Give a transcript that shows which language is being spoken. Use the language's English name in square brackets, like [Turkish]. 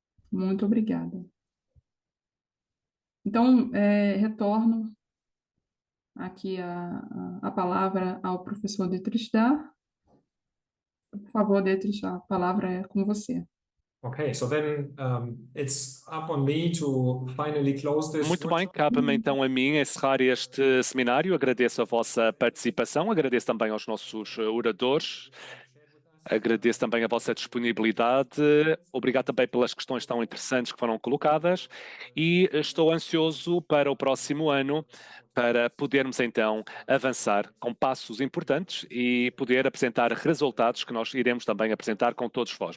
[Portuguese] Muito obrigada. Então, retorno aqui a palavra ao professor Dietrich Dar. Por favor, Dietrich, a palavra é com você. [English] Okay, so then it's up on me to finally close this [Portuguese] Muito bem, [English] workshop. [Portuguese] cabe-me então a mim encerrar este seminário. Agradeço a vossa participação, agradeço também aos nossos oradores, agradeço também a vossa disponibilidade, obrigado também pelas questões tão interessantes que foram colocadas e estou ansioso para o próximo ano para podermos então avançar com passos importantes e poder apresentar resultados que nós iremos também apresentar com todos vós.